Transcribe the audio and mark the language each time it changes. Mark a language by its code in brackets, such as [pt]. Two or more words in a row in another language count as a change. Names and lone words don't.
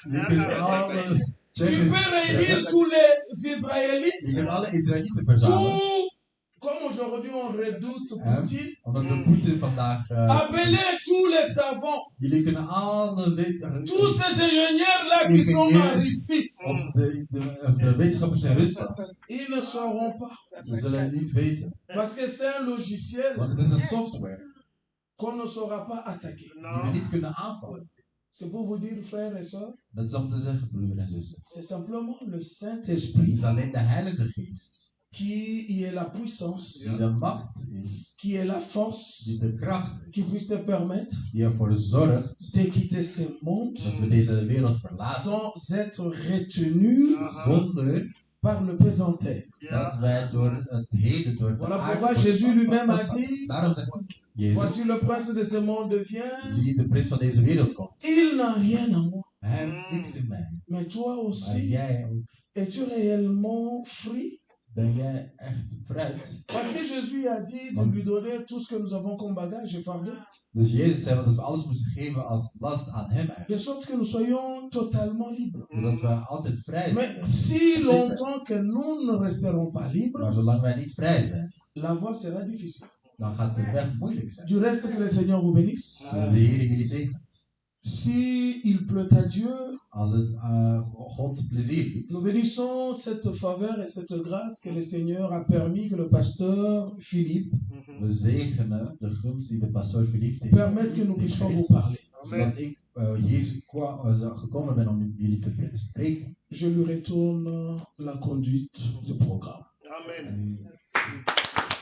[nl] Je kunt alle [fr] tu peux réunir tous les Israélites, [nl] je kunt alle Israëlieten verzamelen. [fr] tout, comme aujourd'hui on redoute Poutine, [nl] Omdat we Poetin vandaag... [fr] appeler tous les savants, [nl] jullie kunnen alle [fr] tous ces ingénieurs-là qui sont en Russie, [nl] of de wetenschappers in Rusland. [fr] ils ne sauront pas. [nl] Ze zullen het niet weten. [fr] Parce que c'est un logiciel [nl] Want het is een software [fr] qu'on ne saura pas attaquer. [nl] die we niet kunnen aanvallen. [fr] C'est pour vous dire, frères et sœurs, [nl] Dat is om te zeggen, broeder en zuster. [fr] c'est simplement le [nl] Het [fr] Saint-Esprit [nl] is alleen de Heilige Geest [fr] qui est la puissance, [nl] die de macht is, [fr] qui est la force, [nl] die de kracht [fr] qui [nl] is, [fr] puisse te permettre [nl] die ervoor zorgt [fr] de quitter ce monde [nl] dat we deze wereld verlaten [fr] sans être retenu [nl] zonder [fr] par le pesanteur. [nl] dat wij door het heden, door de [fr] Voilà [nl] aarde [fr] pourquoi Jésus lui-même a dit, [nl] Daarom zegt Jezus, [fr] voici le prince de ce monde vient, [nl] zie de prins van deze wereld komt. [fr] il n'a rien en moi. [nl] Hij heeft niks in mij. [fr] Mais toi [nl] Maar [fr] aussi, [nl] jij, [fr] es-tu réellement free? [nl] ben jij echt fruit? [fr] Parce que Jésus a dit de lui donner tout ce que nous avons comme bagage et fardeau, [nl] Dus Jezus zei dat we alles moesten geven als last aan hem eigenlijk. [fr] de sorte que nous soyons totalement libres. [nl] Zodat we altijd vrij [fr] Mais [nl] zijn. [fr] si longtemps que nous ne resterons pas [nl] Maar [fr] libres, [nl] zolang wij niet vrij zijn, [fr] la voie sera difficile. [nl] dan gaat de weg moeilijk zijn. [fr] Du reste, que le Seigneur vous bénisse. [nl] De Heer jullie zegent. [fr] Si il pleut à Dieu, [nl] Als het God plezier doet, [fr] nous bénissons cette faveur et cette grâce que le Seigneur a permis que le pasteur Philippe [nl] we zegenen de gunst die de pastoor Philippe heeft. [fr] permette que nous puissions vous parler. [nl] Zodat ik hier gekomen ben om jullie te spreken. [fr] Je lui retourne la conduite du programme. [nl] Amen. En